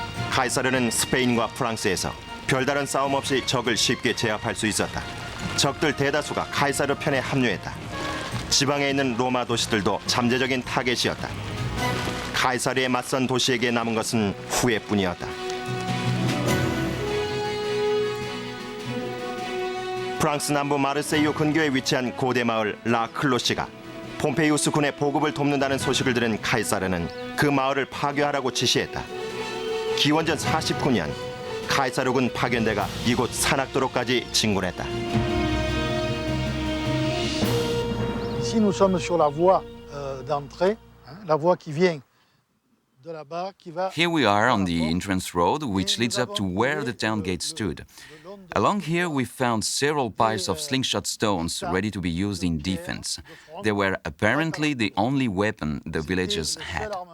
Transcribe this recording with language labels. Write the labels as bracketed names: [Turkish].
[Korean] 카이사르는 스페인과 프랑스에서 별다른 싸움 없이 적을 쉽게 제압할 수 있었다. 적들 대다수가 카이사르 편에 합류했다. 지방에 있는 로마 도시들도 잠재적인 타겟이었다. 카이사르에 맞선 도시에게 남은 것은 후회뿐이었다. 프랑스 남부 마르세유 근교에 위치한 고대 마을 라클로시가 폼페이우스 군의 보급을 돕는다는 소식을 들은 카이사르는 그 마을을 파괴하라고 지시했다. 기원전 49년 카이사르군 파견대가 이곳 산악도로까지 진군했다. [French] Ici, nous sommes sur la voie d'entrée, la voie qui vient de là-bas, qui va. [English] Here we are on the entrance road which leads up to where the town gate stood. Along here we found several piles of slingshot stones ready to be used in defense. They were apparently the only weapon the villagers had.